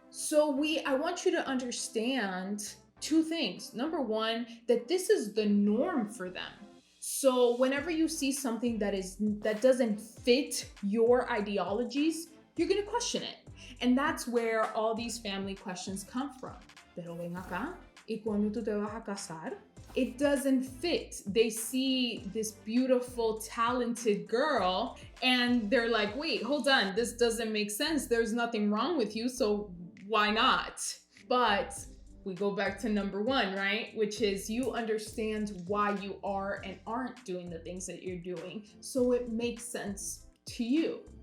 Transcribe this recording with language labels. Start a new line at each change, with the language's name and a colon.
English: So I want you to understand two things. Number one, that this is the norm for them. So whenever you see something that doesn't fit your ideologies, you're going to question it. And that's where all these family questions come from.
Spanish: Pero ven acá, ¿y cuándo tú te vas a casar?
English: It doesn't fit. They see this beautiful, talented girl and they're like, wait, hold on, this doesn't make sense. There's nothing wrong with you, so why not? But we go back to number one, right? Which is you understand why you are and aren't doing the things that you're doing, so it makes sense to you.